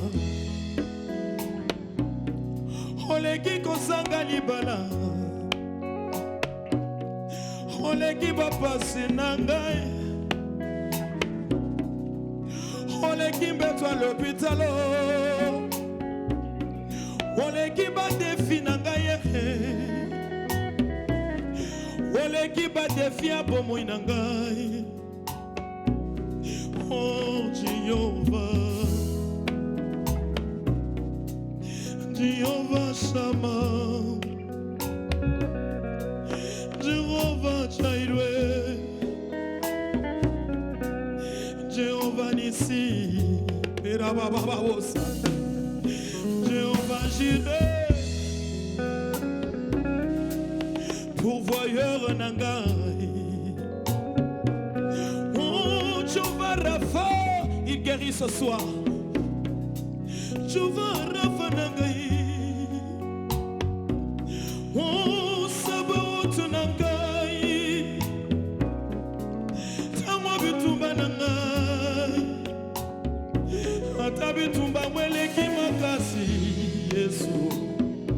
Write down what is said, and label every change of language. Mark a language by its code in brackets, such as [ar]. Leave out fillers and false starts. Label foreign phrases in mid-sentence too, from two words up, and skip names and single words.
[ln] oleki kosanga libala, oleki bapasi na ngai, oleki mbeto [fr] à l'hôpital, [ln] oleki badefi na ngai. Oleki ba defia bomoi na ngai. Oh Jehovah, Jehovah Shammah, Jehovah Jireh, Jehovah Nissi, Jehovah Jireh, pourvoyeur nangai. [fr] Oh, Jehovah Rapha, il guérit ce soir. [ln] Jehovah Rapha nangai. Oh, Sabaoth nangai. Tamo bitumba nangai. Ata bitumba mweleki makasi Yesu.